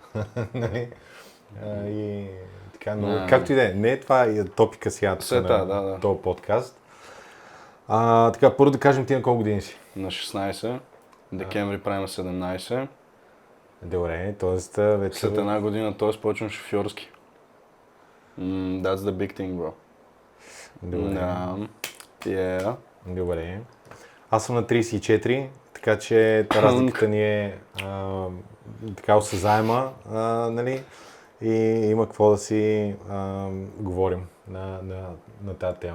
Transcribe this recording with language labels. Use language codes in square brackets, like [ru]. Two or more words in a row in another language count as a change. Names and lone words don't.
[bg] И така, но както и да е, не е това топика сега на този подкаст. Така, първо да кажем ти на колко години си? На 16. Декември правим 17. Добре, т.е. вече... След една година, т.е. почвам шофьорски. [en] That's the big thing, bro. [bg] Добре. Добре. Аз съм на 34, така че разликата ни е така осъзаема, нали? И има какво да си говорим на тази тема.